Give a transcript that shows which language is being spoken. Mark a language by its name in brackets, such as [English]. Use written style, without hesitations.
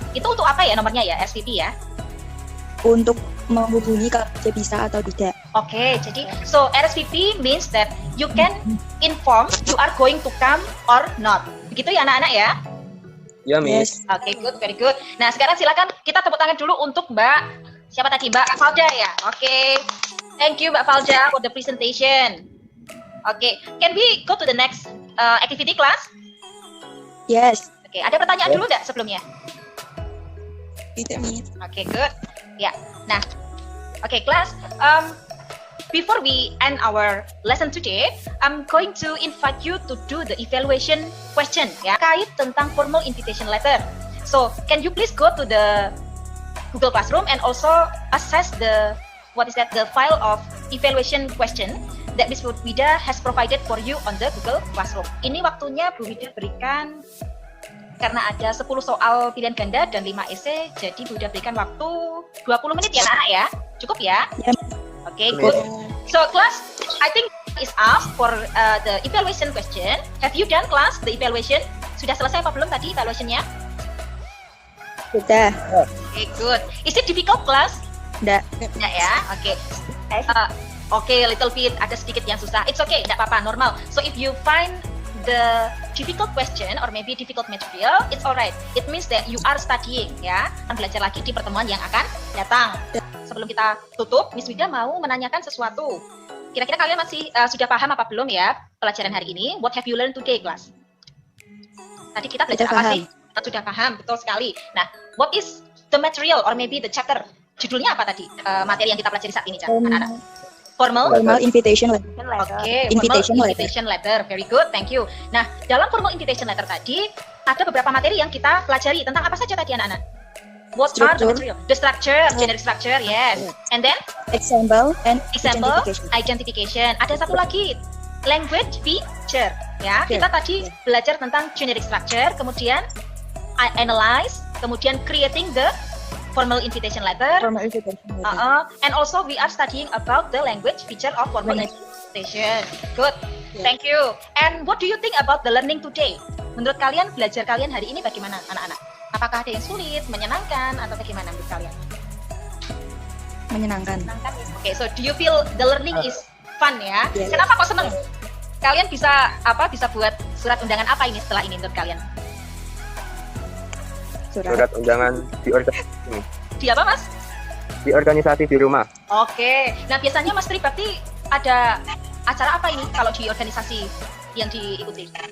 [Indonesian] Itu untuk apa ya nomornya ya, SVP ya? Untuk menghubungi kalau dia bisa atau tidak. Oke, jadi [English] so RSVP means that you can inform you are going to come or not. [Indonesian] Begitu ya anak-anak ya? Ya, Miss. [English] Yes. Oke, good, very good. [Indonesian] Nah, sekarang silakan kita tepuk tangan dulu untuk Mbak, siapa tadi? [English] Mbak Falja ya? Oke. Thank you Mbak Falja for the presentation. Oke, can we go to the next activity class? Yes. [Indonesian] Oke, ada pertanyaan dulu nggak sebelumnya? Tidak, Miss. Oke, good. Ya, nah, oke, class. [English] Before we end our lesson today, I'm going to invite you to do the evaluation question ya, [Indonesian] kait tentang [English] formal invitation letter. So, can you please go to the Google Classroom and also access the file of evaluation question that Miss Wida has provided for you on the Google Classroom. [Indonesian] Ini waktunya Bu Wida berikan karena ada 10 soal pilihan ganda dan 5 esai, jadi Bu Wida berikan waktu 20 menit ya anak ya. Cukup ya? Ya. [English] Oke, good. So class, I think is asked for the evaluation question. Have you done class the evaluation? [Indonesian] Sudah selesai apa belum tadi evaluationnya? Sudah. [English] Oke, good. Is it difficult class? [Indonesian] Enggak. Enggak ya? Oke. Oke, [English] little bit [Indonesian] ada sedikit yang susah. [English] It's okay, [Indonesian] enggak apa-apa, [English] normal. So if you find the difficult question or maybe difficult material, it's alright. It means that you are studying ya. [Indonesian] Akan belajar lagi di pertemuan yang akan datang. Sebelum kita tutup, Miss Wida mau menanyakan sesuatu. Kira-kira kalian masih sudah paham apa belum ya pelajaran hari ini? [English] What have you learned today, class? [Indonesian] Tadi kita belajar apa sih? Kita sudah paham, betul sekali. [English] Nah, what is the material or maybe the chapter? [Indonesian] Judulnya apa tadi? Materi yang kita pelajari saat ini, anak-anak. [English] Formal invitation letter. [Indonesian] Oke, invitation letter. [English] Very good, thank you. [Indonesian] Nah, dalam formal invitation letter tadi ada beberapa materi yang kita pelajari tentang apa saja tadi anak-anak? [English] What are the material? The structure, generic structure, yes. And then Example and example, identification. [Indonesian] Ada satu lagi, [English] language feature. [Indonesian] Ya, kita tadi belajar tentang generic structure, kemudian analyze, kemudian creating the formal invitation letter. [English] Formal invitation letter. And also we are studying about the language feature of formal invitation. Good. Thank you. And what do you think about the learning today? [Indonesian] Menurut kalian belajar kalian hari ini bagaimana anak-anak? Apakah ada yang sulit, menyenangkan, atau bagaimana menurut kalian? Menyenangkan. [English] Oke, so do you feel the learning is fun ya? Yes. [Indonesian] Kenapa kok seneng? Kalian bisa bisa buat surat undangan apa ini setelah ini menurut kalian? Surat undangan di organisasi. Di apa, Mas? Di organisasi di rumah. Oke. Nah, biasanya Mas Tri berarti ada acara apa ini kalau di organisasi yang diikuti?